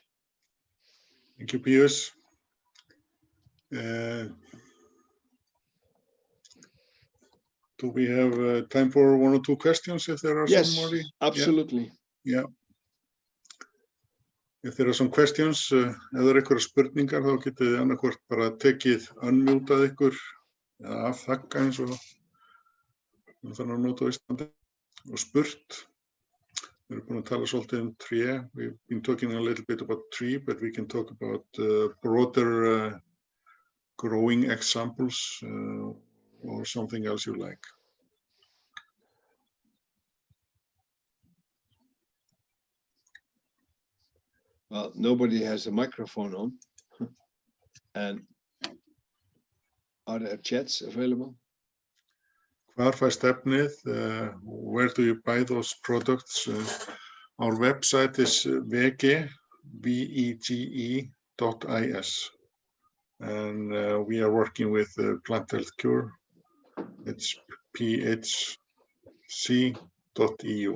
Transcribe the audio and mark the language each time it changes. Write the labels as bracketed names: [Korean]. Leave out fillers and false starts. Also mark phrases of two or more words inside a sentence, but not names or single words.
[English] Thank you, Pius. Do we have time for one or two questions if there are Yes, somebody? absolutely. Yeah. If there are some questions, [Icelandic] ef það eru einhverjar spurningar, þá getið þið annarkvort bara tekið unmutað ykkur eða afþakka eins og þannig að nota á Íslandi og spurt. Við erum búin að tala svolítið tré. [English] We've been talking a little bit about tree, but we can talk about broader growing examples or something else you like. Well, nobody has a microphone on. And are there chats available? [Icelandic] Hvar fæst efnið? [English] Where do you buy those products? Our website is vege.is. And we are working with Plant Health Cure. It's phc.eu.